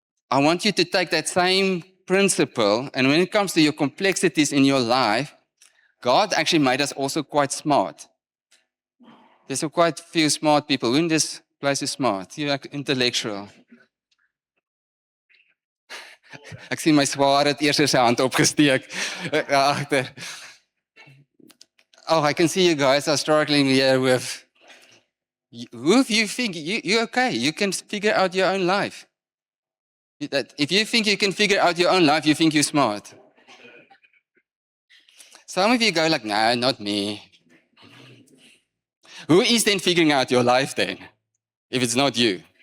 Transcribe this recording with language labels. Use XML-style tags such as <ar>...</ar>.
<en>I want you to take that same principle, and when it comes to your complexities in your life, God actually made us also quite smart. There's quite a few smart people. Who in this place is smart? You're intellectual.</en> <af>Ek sien my swaar het eers sy hand opgesteek agter.</af> <en>Oh, I can see you guys are struggling here with. Who if you think you're okay, you can figure out your own life. If you think you can figure out your own life, you think you're smart. Some of you go like, no, not me. Who is then figuring out your life then? If it's not you.</en>